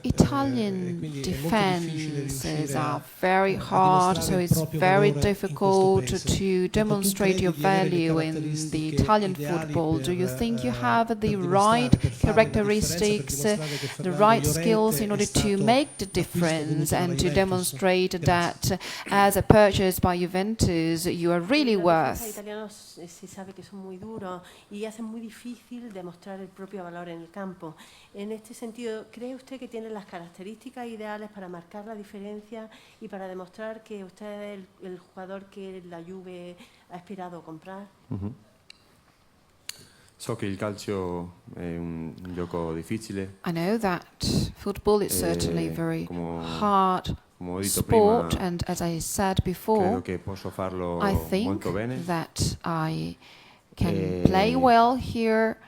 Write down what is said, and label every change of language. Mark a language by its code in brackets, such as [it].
[en] The Italian defenses are very hard, so it's very difficult to demonstrate your value in the Italian football. Do you think you have the right characteristics, the right skills in order to make the difference and to demonstrate that as a purchase by Juventus you are really worth? [es] Se sabe que son muy duros y hacen muy difícil demostrar el propio valor en el campo. En este sentido, ¿cree usted que tiene las características ideales para marcar la diferencia y para demostrar que usted es el jugador que la Juve ha aspirado a comprar? [it] So che il calcio è un gioco difficile. [en] I know that football is certainly very hard sport, and as I said before, I think that I can play well here.